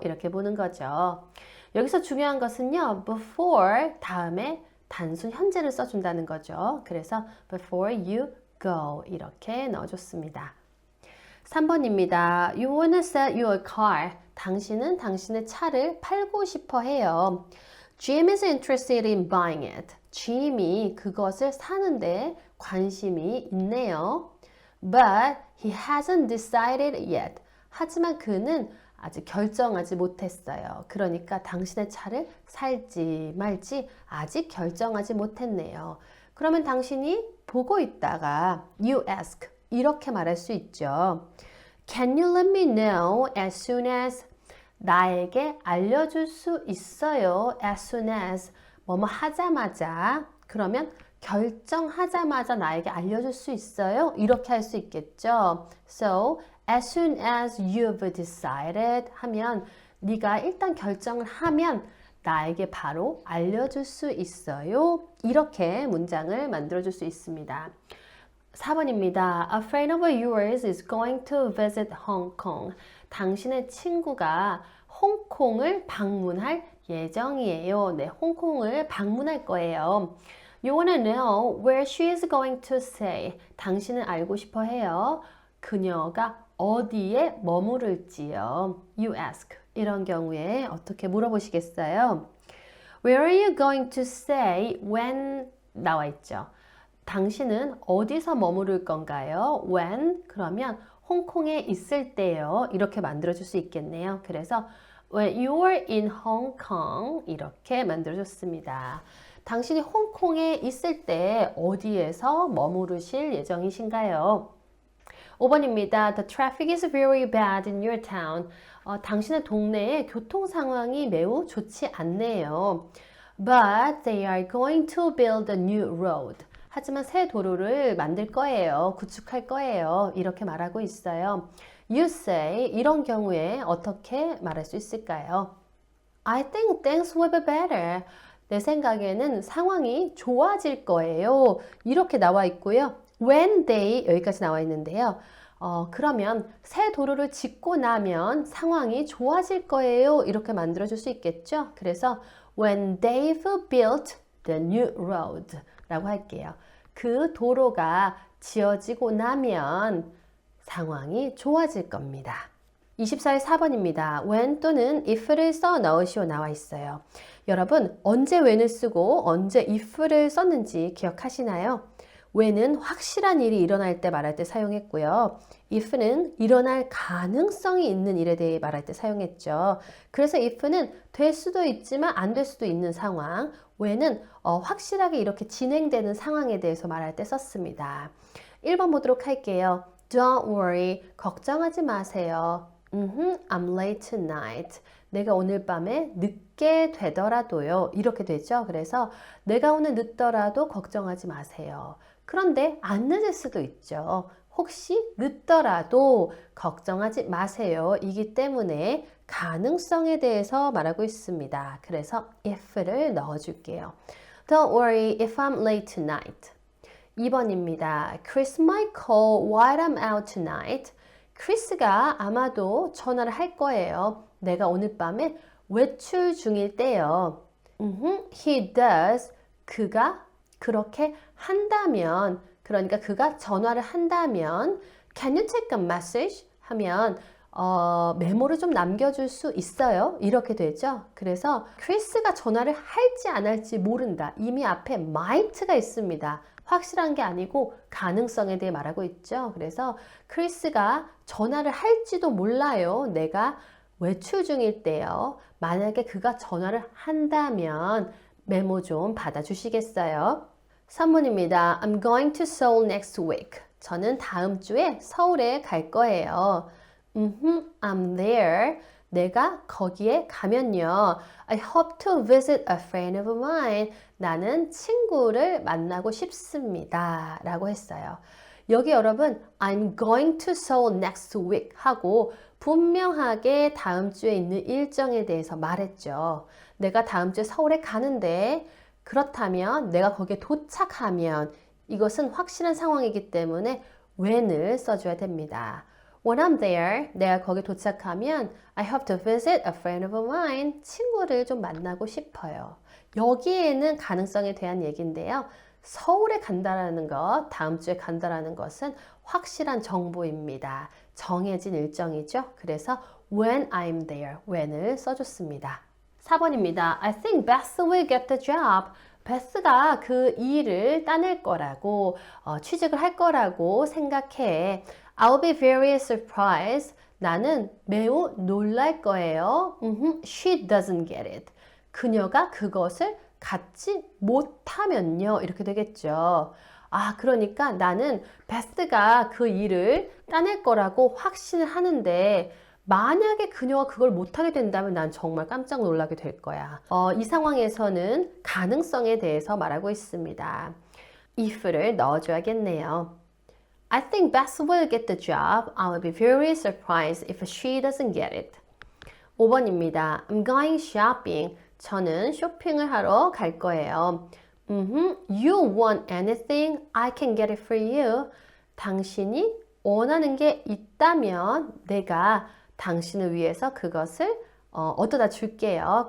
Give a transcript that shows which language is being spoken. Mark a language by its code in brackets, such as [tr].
[ko] 이렇게 보는 거죠. 여기서 중요한 것은요. before 다음에 단순 현재를 써준다는 거죠. 그래서 [en] before you go [ko] 이렇게 넣어줬습니다. 3번입니다. [en] You wanna sell your car. [ko] 당신은 당신의 차를 팔고 싶어 해요. [en] Jim is interested in buying it. [ko] Jim이 그것을 사는데 관심이 있네요. [en] But he hasn't decided yet. [ko] 하지만 그는 아직 결정하지 못했어요. 그러니까 당신의 차를 살지 말지 아직 결정하지 못했네요. 그러면 당신이 보고 있다가 [en] you ask [ko] 이렇게 말할 수 있죠. [en] Can you let me know as soon as [ko] 나에게 알려줄 수 있어요. as soon as 뭐뭐 하자마자 그러면 결정하자마자 나에게 알려줄 수 있어요. 이렇게 할 수 있겠죠. [en] So as soon as you've decided [ko] 하면 네가 일단 결정을 하면 나에게 바로 알려줄 수 있어요. 이렇게 문장을 만들어줄 수 있습니다. 4번입니다. [en] A friend of yours is going to visit Hong Kong. [ko] 당신의 친구가 홍콩을 방문할 예정이에요. 네, 홍콩을 방문할 거예요. [en] You wanna know where she is going to stay. [ko] 당신은 알고 싶어 해요. 그녀가 어디에 머무를지요. [en] You ask. [ko] 이런 경우에 어떻게 물어보시겠어요? [en] Where are you going to stay when [ko] 나와 있죠. 당신은 어디서 머무를 건가요? When 그러면 홍콩에 있을 때요. 이렇게 만들어줄 수 있겠네요. 그래서 [en] When you're in Hong Kong [ko] 이렇게 만들어줬습니다. 당신이 홍콩에 있을 때 어디에서 머무르실 예정이신가요? 5번입니다. [en] The traffic is very bad in your town. [ko] 당신의 동네의 교통 상황이 매우 좋지 않네요. [en] But they are going to build a new road. [ko] 하지만 새 도로를 만들 거예요. 구축할 거예요. 이렇게 말하고 있어요. [en] You say [ko] 이런 경우에 어떻게 말할 수 있을까요? [en] I think things will be better. [ko] 내 생각에는 상황이 좋아질 거예요. 이렇게 나와 있고요. [en] When they [ko] 여기까지 나와 있는데요. 그러면 새 도로를 짓고 나면 상황이 좋아질 거예요. 이렇게 만들어줄 수 있겠죠. [en] 그래서 When they've built the new road [ko] 라고 할게요. 그 도로가 지어지고 나면 상황이 좋아질 겁니다. 24의 4번입니다. when 또는 if를 써 넣으시오 나와 있어요. 여러분 언제 when을 쓰고 언제 if를 썼는지 기억하시나요? when은 확실한 일이 일어날 때 말할 때 사용했고요. if는 일어날 가능성이 있는 일에 대해 말할 때 사용했죠. 그래서 if는 될 수도 있지만 안 될 수도 있는 상황, when은 확실하게 이렇게 진행되는 상황에 대해서 말할 때 썼습니다. 1번 보도록 할게요. [en] Don't worry, [ko] 걱정하지 마세요. [en] I'm late tonight. [ko] 내가 오늘 밤에 늦게 되더라도요. 이렇게 되죠. 그래서 내가 오늘 늦더라도 걱정하지 마세요. 그런데 안 늦을 수도 있죠. 혹시 늦더라도 걱정하지 마세요. 이기 때문에 가능성에 대해서 말하고 있습니다. 그래서 if를 넣어줄게요. [en] Don't worry if I'm late tonight. [ko] 2번입니다. [en] Chris might call while I'm out tonight. [ko] 크리스가 아마도 전화를 할 거예요. 내가 오늘 밤에 외출 중일 때요. [en] He does. [ko] 그가 그렇게 한다면, 그러니까 그가 전화를 한다면 [en] Can you take a message? [ko] 하면 메모를 좀 남겨줄 수 있어요. 이렇게 되죠. 그래서 크리스가 전화를 할지 안 할지 모른다. 이미 앞에 might가 있습니다. 확실한 게 아니고 가능성에 대해 말하고 있죠. 그래서 크리스가 전화를 할지도 몰라요. 내가 외출 중일 때요. 만약에 그가 전화를 한다면 메모 좀 받아주시겠어요? 3번입니다. [en] I'm going to Seoul next week. [ko] 저는 다음 주에 서울에 갈 거예요. [en] I'm there. [ko] 내가 거기에 가면요. [en] I hope to visit a friend of mine. [ko] 나는 친구를 만나고 싶습니다. 라고 했어요. 여기 여러분 [en] I'm going to Seoul next week [ko] 하고 분명하게 다음 주에 있는 일정에 대해서 말했죠. 내가 다음 주에 서울에 가는데 그렇다면 내가 거기에 도착하면 이것은 확실한 상황이기 때문에 when을 써줘야 됩니다. [en] When I'm there, [ko] 내가 거기 도착하면 [en] I hope to visit a friend of mine. [ko] 친구를 좀 만나고 싶어요. 여기에는 가능성에 대한 얘기인데요. 서울에 간다라는 것, 다음 주에 간다라는 것은 확실한 정보입니다. 정해진 일정이죠. 그래서 [en] when I'm there, [ko] when을 써줬습니다. 4번입니다. [en] I think Beth will get the job. [ko] 베스가 그 일을 따낼 거라고, 취직을 할 거라고 생각해. [en] I'll be very surprised. [ko] 나는 매우 놀랄 거예요. [en] She doesn't get it. [ko] 그녀가 그것을 갖지 못하면요. 이렇게 되겠죠. 아, 그러니까 나는 베스가 그 일을 따낼 거라고 확신을 하는데 만약에 그녀가 그걸 못하게 된다면 난 정말 깜짝 놀라게 될 거야. 이 상황에서는 가능성에 대해서 말하고 있습니다. if를 넣어줘야겠네요. [en] I think Beth will get the job. I will be very surprised if she doesn't get it. [ko] 5번입니다. [en] I'm going shopping. [ko] 저는 쇼핑을 하러 갈 거예요. [en] You want anything? I can get it for you. [ko] 당신이 원하는 게 있다면 내가 당신을 위해서 그것을 얻어다 줄게요.